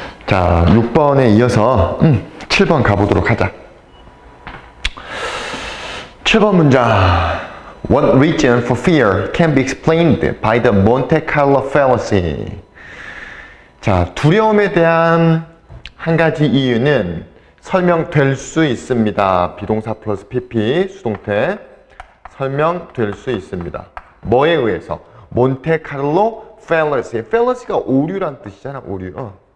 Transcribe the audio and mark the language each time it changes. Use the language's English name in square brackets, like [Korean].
[Korean] 자, 6번에 이어서 7번 가보도록 하자. 7번 문장. [English] One reason for fear can be explained by the Monte Carlo fallacy. [Korean] 자, 두려움에 대한 한 가지 이유는 설명될 수 있습니다. 비동사 플러스 PP, 수동태. 설명될 수 있습니다. 뭐에 의해서? 몬테카를로 fallacy. fallacy가 오류란 뜻이잖아, 오류.